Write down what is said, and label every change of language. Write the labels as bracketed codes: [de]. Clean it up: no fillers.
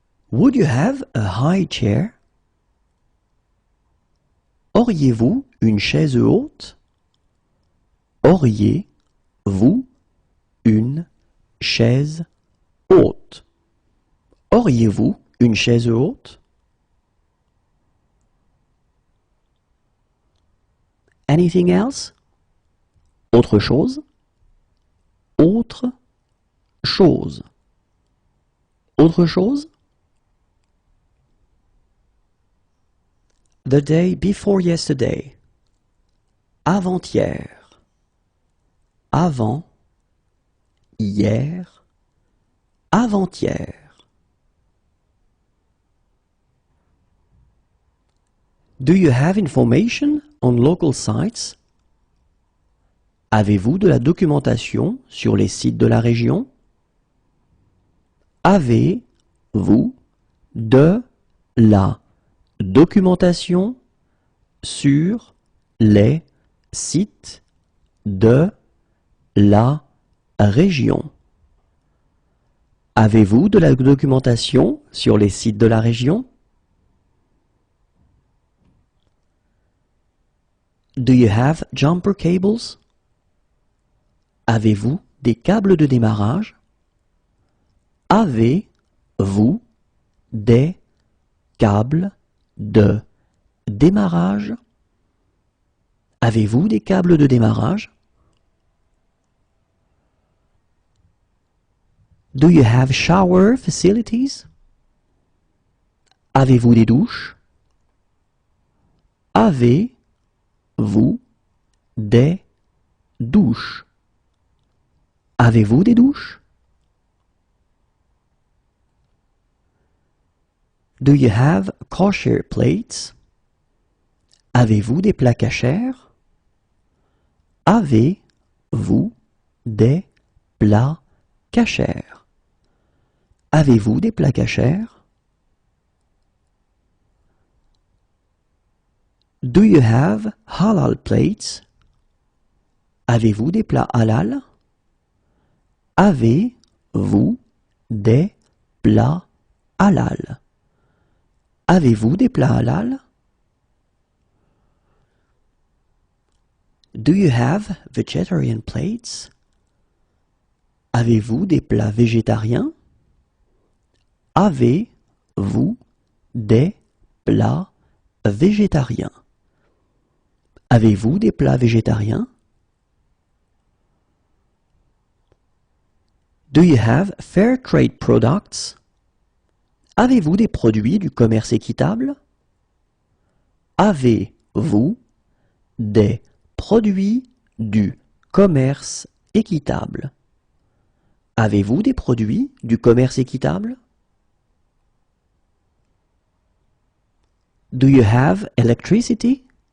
[en] Would you have a high chair? [fr] Auriez-vous une chaise haute? Auriez-vous une chaise haute? Auriez-vous une chaise haute? [en] Anything else? [fr] Autre chose? Autre chose. Autre chose? [en] The day before yesterday. [fr] Avant-hier. Avant. Hier. Avant-hier. [en] Do you have information on local sites? [fr] Avez-vous de la documentation sur les sites de la région? Avez-vous de la documentation sur les sites de la région? Avez-vous de la documentation sur les sites de la région? [en] Do you have jumper cables? [fr] Avez-vous des câbles de démarrage? Avez-vous des câbles de démarrage? Avez-vous des câbles de démarrage? [en] Do you have shower facilities? [fr] Avez-vous des douches? Avez-vous des douches? Avez-vous des douches? [en] Do you have kosher plates? [fr] Avez-vous des plats cachers? Avez-vous des plats cachers? Avez-vous des plats cachers? [en] Do you have halal plates? [fr] Avez-vous des plats halal? Avez-vous des plats halal? Avez-vous des plats halal? [en] Do you have vegetarian plates? [fr] Avez-vous des plats végétariens? Avez-vous des plats végétariens? Avez-vous des plats végétariens? [en] Do you have fair trade products? [fr] Avez-vous des produits du commerce équitable? Avez-vous des produits du commerce équitable? Avez-vous des produits du commerce équitable? [en] Do you have electricity?